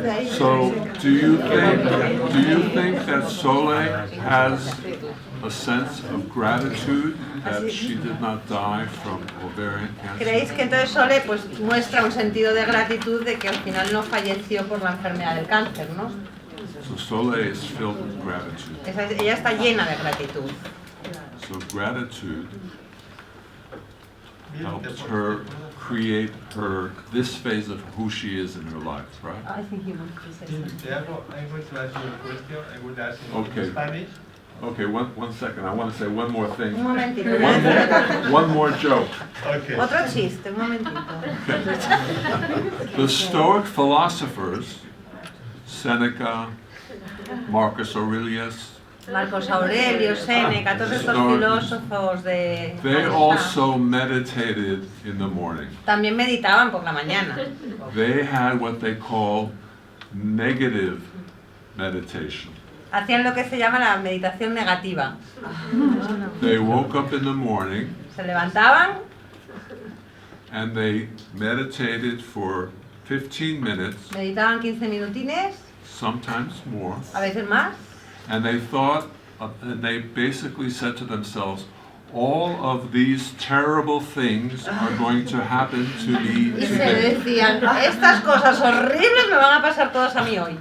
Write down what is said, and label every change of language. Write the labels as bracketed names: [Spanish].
[English] So, do you think that Soleil has a sense of gratitude that she did not die from ovarian cancer? [Spanish] ¿Creéis que entonces Sole pues muestra un sentido de gratitud de que al final no falleció por la enfermedad del cáncer, ¿no? [English] So Soleil is filled with gratitude. [Spanish] Ella está llena de gratitud. [English] So gratitude helps her create this phase of who she is in her life, right? I think he wants to say something. I'm going to ask you a question. I would ask in Okay. Spanish. Okay, one second. I want to say one more thing. [Spanish] Un momentito. [English] One more joke. Okay. [Spanish] Otro chiste, un momentito. [English] The Stoic philosophers, Seneca, Marcus Aurelius, [Spanish] Marcos Aurelio, Séneca, todos estos filósofos de... [English] they also meditated in the morning. [Spanish] También meditaban por la mañana. [English] They had what they call negative meditation. [Spanish] Hacían lo que se llama la meditación negativa. [English] They woke up in the morning [Spanish] Se levantaban [English] and they meditated for 15 minutes, [Spanish] meditaban 15 minutines, [English] sometimes more, [Spanish] a veces más, [English] and they thought, and they basically said to themselves, all of these terrible things are going to happen to me [Spanish] Y se [English] today. [Spanish] decían, estas cosas horribles me van a pasar todas a mí hoy.